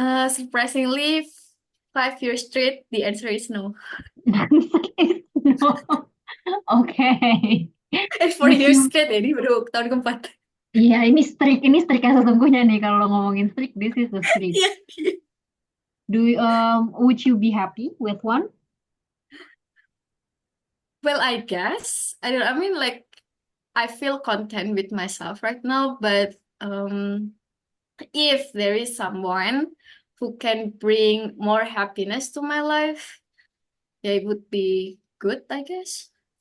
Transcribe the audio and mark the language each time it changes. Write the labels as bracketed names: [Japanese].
[English] Surprisingly, 5 years straight, the answer is no. No. Okay. 4 years Would [Indonesian] straight ya, ini baru tahun keempat. iya, ini streak yang sesungguhnya nih. Kalau ngomongin streak, [English] this is the streak. [Indonesian] Iya. [English] Would you be happy with one? Well, I guess. I mean, like, I feel content with myself right now, but if there is someone who can bring more happiness to my life, yeah, it would be good, I guess.